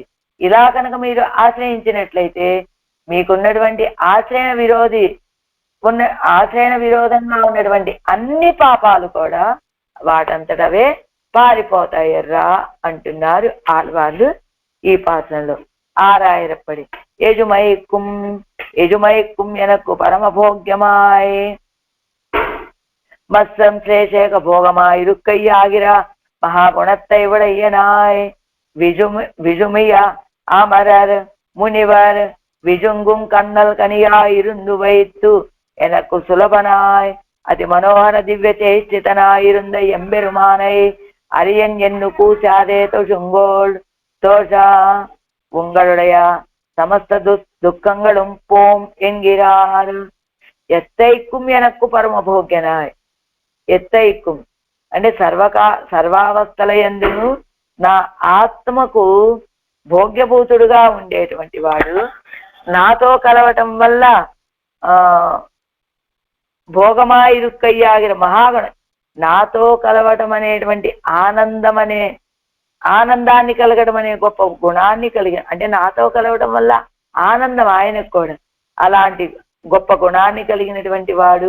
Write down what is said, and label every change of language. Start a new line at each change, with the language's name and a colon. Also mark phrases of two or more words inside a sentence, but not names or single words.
Telugu: ఇలా కనుక మీరు ఆశ్రయించినట్లయితే మీకున్నటువంటి ఆశ్రయణ విరోధంగా ఉన్నటువంటి అన్ని పాపాలు కూడా వాటంతటవే పారిపోతాయర్రా అంటున్నారు ఆళ్వార్లు ఈ పాత్రలో.
Tamil: ஆறாயிரப்படி எழுமைக்கும் எனக்கு பரம போக்யமாய் மஸ்ரம் சேஷேக போகமாயிருக்கையாகிற மகாகுணத்தை விடையனாய் விஜுமிய அமரர் முனிவர் விஜுங்கும் கண்ணல் கனியாயிருந்து வைத்து எனக்கு சுலபனாய் அதி மனோகர திவ்ய சேஷ்டிதனாயிருந்த எம்பெருமானை அரியன் என்று கூச்சாதே தொழுங்கோள் தோஷா உங்களுடைய சமஸ்த துக்கங்களும் போம் என்கிறார். எத்தைக்கும் எனக்கு பரமபோக்யனாய்.
Telugu: ఎత్తైక్కుం అంటే సర్వావస్థల యందును నా ఆత్మకు భోగ్యభూతుడుగా ఉండేటువంటి వాడు, నాతో కలవటం వల్ల భోగమాయిరుక్కయ్యాగిన మహాగుణ, నాతో కలవటం అనేటువంటి ఆనందాన్ని కలగడం అనే గొప్ప గుణాన్ని కలిగిన, అంటే నాతో కలవటం వల్ల ఆనందం ఆయనకు కూడా, అలాంటి గొప్ప గుణాన్ని కలిగినటువంటి వాడు.